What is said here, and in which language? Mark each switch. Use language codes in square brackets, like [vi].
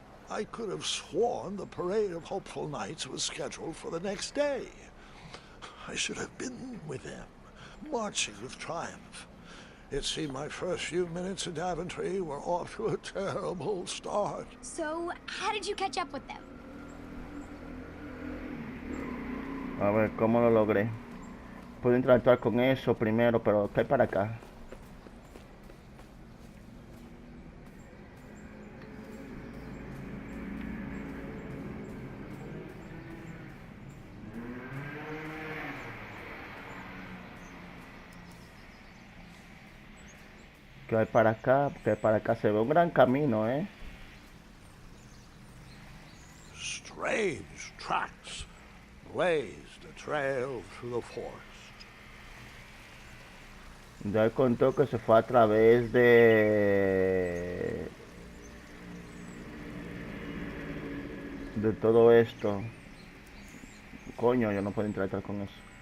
[en] I could have sworn the parade of hopeful knights was scheduled for the next day. I should have been with them, marching with Triumph. It seemed my first few minutes in Daventry were off to a terrible start. So, how did you catch up with them? [es] A ver, ¿cómo lo logré? Puedo interactuar con eso primero, pero ¿qué hay para acá? ¿Qué hay para acá? ¿Qué hay para acá? Se ve un gran camino, ¿eh? [en] Strange tracks blazed a trail through the forest. [es] Ya él contó que se fue a través de todo esto. Coño, yo no puedo interactuar con eso.